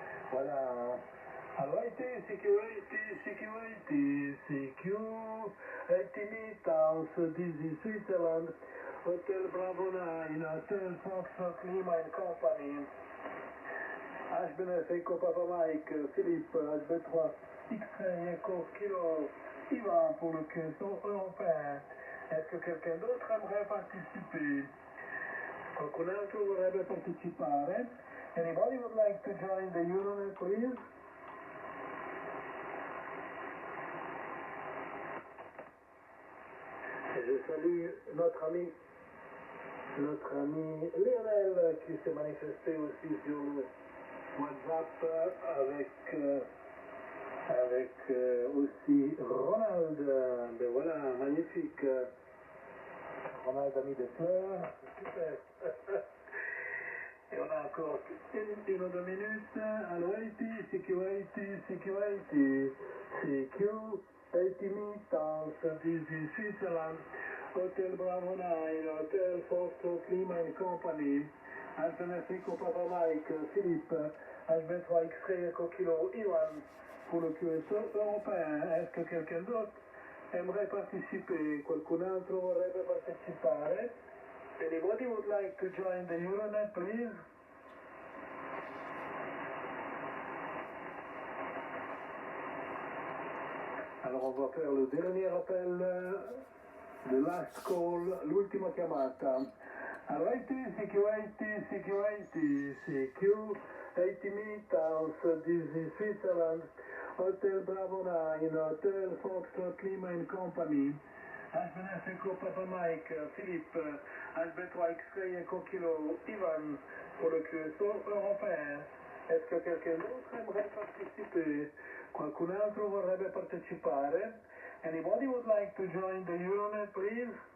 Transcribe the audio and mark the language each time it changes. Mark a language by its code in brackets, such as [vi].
[en] Voilà. Alors, security, CQ, 80 meters, Dizzy, Switzerland, Hotel Bravo 9, Hotel Foxtrot Lima and Company, HBNF Echo Papa Mike, Philippe, HB3, X-Ray Echo Kilo, Ivan [fr] pour le QSO européen. Est-ce que quelqu'un d'autre aimerait participer? [it] Qualcun altro vorrebbe partecipare? [en] Anybody would like to join the Euronet, please? [fr] Et je salue notre ami Lionel qui s'est manifesté aussi sur le WhatsApp avec aussi Ronald. Ben voilà, magnifique. Ronald a mis des fleurs, c'est super. Et on a encore une ou 2 minutes. [en] Alors, security, CQ, 80 meters, Dizzy, Switzerland, Hotel Bravo 9, Hotel Foxtrot Lima and Company, HBNF Echo Papa Mike, Philippe, HB3 X-Ray Echo Kilo Ivan, [fr] pour le QSO européen. Est-ce que quelqu'un d'autre aimerait participer? [it] Qualcun altro vorrebbe partecipare? [en] Anybody would like to join the Euronet, please? [fr] Alors on va faire le dernier appel, le [en] last call, [it] l'ultima chiamata. [en] Alors, security, CQ, 80 meters, Dizzy, Switzerland, Hotel Bravo 9, Hotel Foxtrot Lima and Company, HBNF Echo Papa Mike, Philippe, HB3 X-Ray Echo Kilo, Ivan, [fr] pour le QSO européen. Est-ce que quelqu'un d'autre aimerait participer? [it] Qualcun altro vorrebbe partecipare? [en] Anybody would like to join the Euronet, please?